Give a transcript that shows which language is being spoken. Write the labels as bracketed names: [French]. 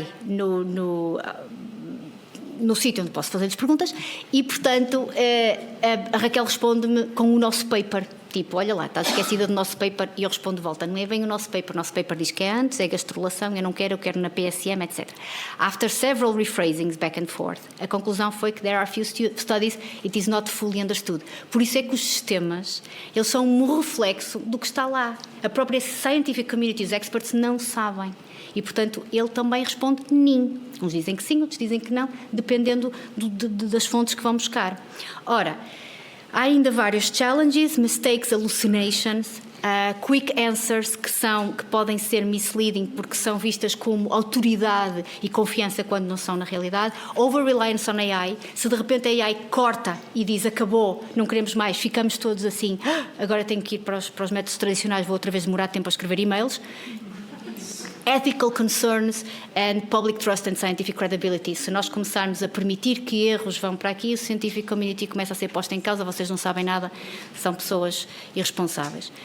[Portuguese] no sítio onde posso fazer-lhes perguntas, e, portanto, a Raquel responde-me com o nosso paper. Tipo, olha lá, estás esquecida do nosso paper, e eu respondo de volta, não é bem o nosso paper diz que é antes, é gastrulação, eu quero na PSM, etc. [English] After several rephrasings back and forth, [Portuguese] a conclusão foi que [English] there are few studies, it is not fully understood. [Portuguese] Por isso é que os sistemas, eles são um reflexo do que está lá. A própria [English] scientific community, [Portuguese] os experts, não sabem. E, portanto, ele também responde nim. Uns dizem que sim, outros dizem que não, dependendo das fontes que vão buscar. Ora, há ainda vários [English] challenges, mistakes, hallucinations. quick answers [Portuguese] que podem ser [English] misleading [Portuguese] porque são vistas como autoridade e confiança quando não são na realidade. [English] Over-reliance on AI, [Portuguese] se de repente a AI corta e diz acabou, não queremos mais, ficamos todos assim, agora tenho que ir para os métodos tradicionais, vou outra vez demorar tempo a escrever e-mails. [English] Ethical concerns and public trust and scientific credibility. [Portuguese] Se nós começarmos a permitir que erros vão para aqui, o [English] scientific community [Portuguese] começa a ser posto em causa, vocês não sabem nada, são pessoas irresponsáveis.